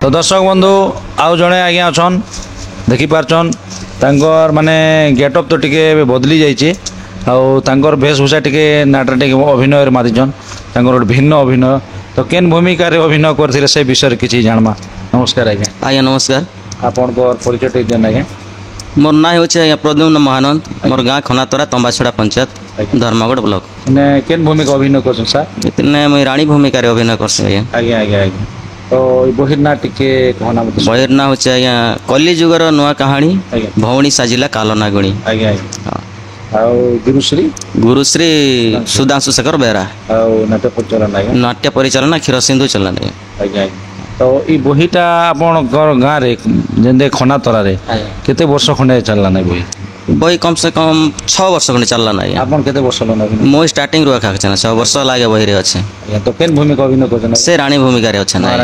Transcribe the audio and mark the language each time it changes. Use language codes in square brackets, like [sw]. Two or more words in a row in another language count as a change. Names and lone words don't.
[spv] ତ ଦର୍ଶକ ବନ୍ଧୁ ଆଉ ଜଣେ ଆଜ୍ଞା ଅଛନ୍, ଦେଖିପାରୁଛନ୍ ତାଙ୍କର ମାନେ ଗେଟଅପ୍ ତ ଟିକେ ଏବେ ବଦଲି ଯାଇଛି, ଆଉ ତାଙ୍କର ବେଶଭୂଷା ଟିକେ ନାଟରେ ଟିକେ ଅଭିନୟରେ ମାତିଛନ୍, ତାଙ୍କର ଗୋଟେ ଭିନ୍ନ ଅଭିନୟ। ତ କେନ୍ ଭୂମିକାରେ ଅଭିନୟ କରିଥିଲେ ସେ ବିଷୟରେ କିଛି ଜାଣମା। ନମସ୍କାର ଆଜ୍ଞା। ଆଜ୍ଞା ନମସ୍କାର। ଆପଣଙ୍କର ପରିଚୟ ଟିକେ ଦିଅନ୍ ଆଜ୍ଞା। ମୋର ନା ହଚେ ଆଜ୍ଞା ପ୍ରଦ୍ୟୁମ୍ନ ମହାନନ୍ଦ। ମୋର ଗାଁ ଖନାତରା ତମ୍ବାଛଡ଼ା ପଞ୍ଚାୟତ ଧର୍ମଗଡ଼ ବ୍ଲକ। ମାନେ କେନ୍ ଭୂମିକା ଅଭିନୟ କରୁଛନ୍ ସାର୍? ଇତନେ ମୁଇ ରାଣୀ ଭୂମିକା ରେ ଅଭିନୟ କରସି ଆଜ୍ଞା। ଆଜ୍ଞା ଆଜ୍ଞା ଆଜ୍ଞା। ତ ଏଇ ବହିର ନା ଟିକେ କହନା ମତେ। ବହିର ନା ହଚେ ଆଜ୍ଞା କଳିଯୁଗର ନୁଆ କହାଣୀ ଆଜ୍ଞା ଭଉଣୀ ସାଜିଲା କାଲୋ ନାଗୁଣୀ। ଆଜ୍ଞା ଆଜ୍ଞା। ଆଉ ଗୁରୁଶ୍ରୀ गुरुश्री सुधांशु शेखर बेहरा। ଆଉ ନାଟ୍ୟ ପରିଚାଳନା ଆଜ୍ଞା। ନାଟ୍ୟ ପରିଚାଳନା କ୍ଷୀର ସିନ୍ଧୁ ଚଳନ। ଆଜ୍ଞା ଆଜ୍ଞା। ତ ଏଇ ବହିଟା ଆପଣଙ୍କର ଗାଁରେ ଯେମିତି ଖନାତରାରେ କେତେ ବର୍ଷ ଖଣ୍ଡେ ଚାଲିଲା ନାଇଁ ବହି? ବହି କମ୍ ସେ କମ୍ 6 ବର୍ଷ ଖଣ୍ଡେ ଚାଲିଲା ନା ଆଜ୍ଞା। ଆପଣ କେତେ ବର୍ଷ ହେଲାଣି ଅଭିନୟ? ମୁଁ ଷ୍ଟାର୍ଟିଂରୁ ଏକା ଅଛି ନା 6 ବର୍ଷ ଲାଗେ ବହିରେ ଅଛି। ଆଜ୍ଞା, ତ କେନ୍ ଭୂମିକା ଅଭିନୟ କରୁଛନ୍ତି? ସେ ରାଣୀ ଭୂମିକାରେ ଅଛି ନା